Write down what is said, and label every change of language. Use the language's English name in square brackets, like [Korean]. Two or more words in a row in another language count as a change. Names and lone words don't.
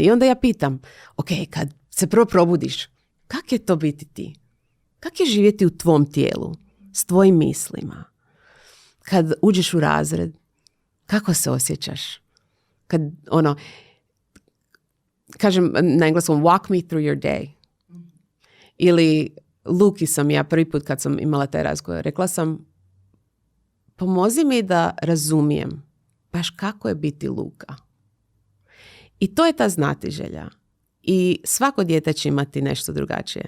[Croatian] I onda ja pitam, kad se prvo probudiš, kak je to biti ti? Kak je živjeti u tvom tijelu, s tvojim mislima? Kad uđeš u razred, kako se osjećaš? Kad, kažem na engleskom, [English] walk me through your day. [Croatian] Ili Luki sam ja prvi put kad sam imala taj razgovor, rekla sam, pomozi mi da razumijem baš kako je biti Luka. I to je ta znatiželja. I svako dijete će imati nešto drugačije.